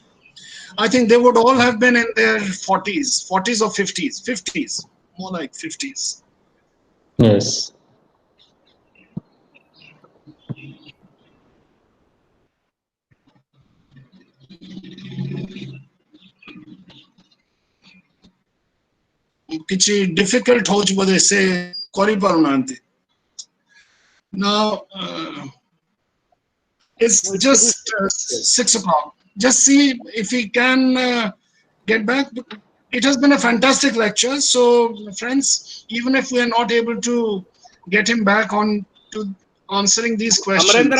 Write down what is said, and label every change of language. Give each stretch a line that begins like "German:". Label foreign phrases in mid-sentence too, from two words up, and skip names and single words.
English: I think they would all have been in their 40s or 50s, more like 50s. Yes.
Odia: କିଛି difficult ହଉଛି ବୋଧେ ସେ କରିପାରୁନାହାନ୍ତି.
English: Now it's just 6 o'clock. Just see if we can get back. It has been a fantastic lecture. So friends, even if we are not able to get him back on to answering these questions.